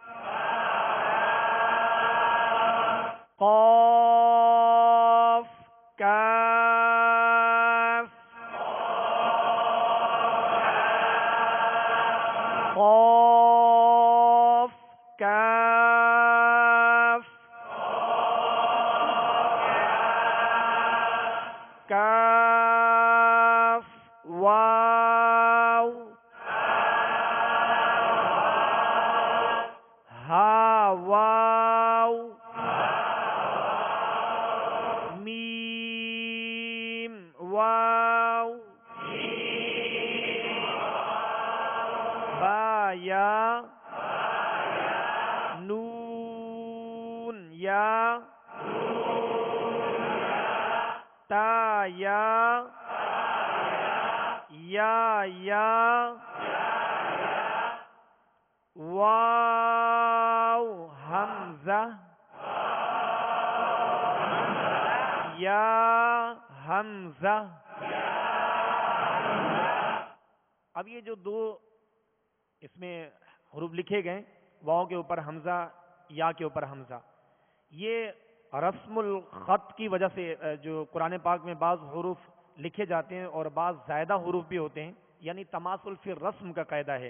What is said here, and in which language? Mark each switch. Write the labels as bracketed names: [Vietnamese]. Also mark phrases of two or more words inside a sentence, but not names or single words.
[Urdu] قاف کاف، قاف کاف، کاف واو، ہا واو، میم واو، با یا، نون یا، تا یا، یا، واو حمزہ، یا حمزہ۔ اب یہ جو دو اس میں حروف لکھے گئے، واو کے اوپر حمزہ، یا کے اوپر حمزہ، یہ رسم الخط کی وجہ سے جو قرآن پاک میں بعض حروف لکھے جاتے ہیں اور بعض زائدہ حروف بھی ہوتے ہیں، یعنی [Arabic] تماثل فی الرسم [Urdu] کا قاعدہ ہے۔